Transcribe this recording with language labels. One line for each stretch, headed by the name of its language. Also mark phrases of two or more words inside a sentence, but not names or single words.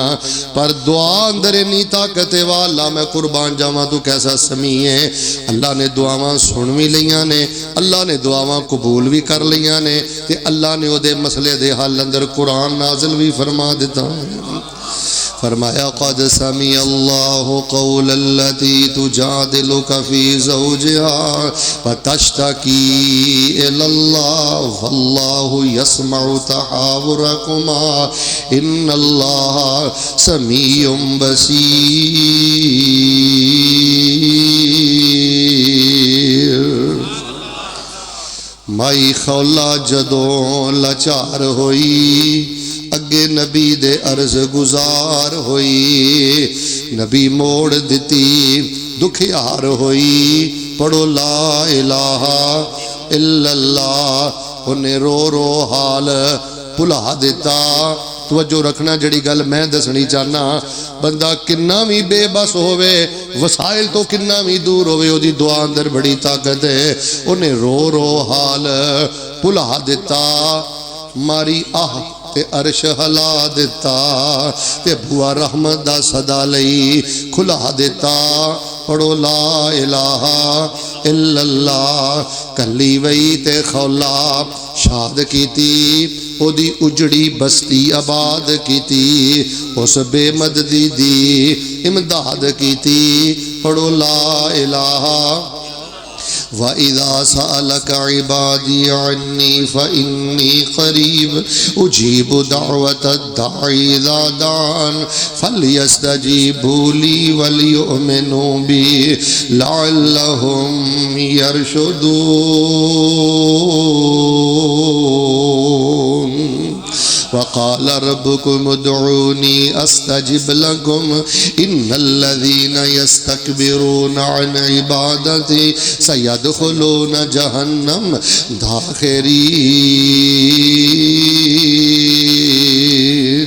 Punjabi: پر دعا اندر اِنّی طاقت ہے، واہ اللہ میں قربان جاواں تو کیسا سمیع ہے. اللہ نے دعاواں سن بھی لئیاں نے، اللہ نے دعاواں قبول بھی کر لئیاں نے، تے اللہ نے اوہدے مسلے دے حل اندر قرآن نازل بھی فرما دتا ہے. فرمایا,
Arabic: قد سمع الله قول التي تجادلك في زوجها فتشتكي إلى الله والله يسمع تحاوركما إن الله سميع بصير.
Punjabi: مائی خولہ جدوں لاچار ہوئی، اگے نبی دے عرض گزار ہوئی، نبی موڑ دتی دکھیار ہوئی. पढ़ो
Arabic: لا إله إلا الله,
Punjabi: انہاں رو رو حال بھلا دتا. توجہ رکھنا جہڑی گل میں دسنی چاہنا، بندہ کنا بھی بےبس ہووے، وسائل تو کنا بھی دور ہووے، اودی دعا اندر بڑی طاقت ہے. انہاں رو رو حال بھلا دتا، ماری آہ تے عرش ہلا دتا، تے بوہا رحمت دا سدا لئی کھلا دتا. पढ़ो
Arabic: لا إله إلا الله,
Punjabi: کلی وئی تے خولہ شاد کیتی، اودی اجڑی بستی آباد کیتی، اس بےمددی دی امداد کیتی.
Arabic: پڑھو لا إله وإذا سألك عبادي عني فإني قريب أجيب دعوة الداع إذا دعان فليستجيبوا لي وليؤمنوا بي لعلهم يرشدون. وقال ربكم ادعوني أستجب لكم إن الذين يستكبرون عن عبادتي سيدخلون جهنم داخرين.